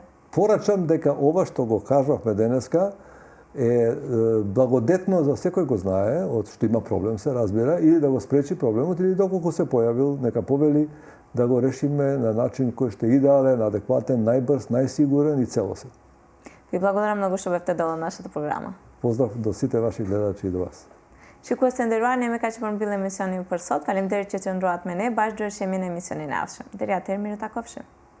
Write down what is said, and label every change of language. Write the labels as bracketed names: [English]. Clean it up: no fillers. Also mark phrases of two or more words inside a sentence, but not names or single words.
[Macedonian] Порачам дека ова што го кажавме денеска е благодетно за секој го знае, од што има проблем се разбира, или да го спречи проблемот, или доколку се појавил, нека повели да го решиме на начин кој што е идеален, адекватен, најбрз, најсигурен и целосен. Ви благодарам многу што бевте дел од нашата програма. Поздрав до сите ваши гледачи и до вас. [Albanian] Shikues të nderuar, ne me kaq përmbyll emisionin për sot. Faleminderit që qëndruat me ne, bashkë do shemi në emisionin e ardhshëm. Deri atëherë, mirë takofshim.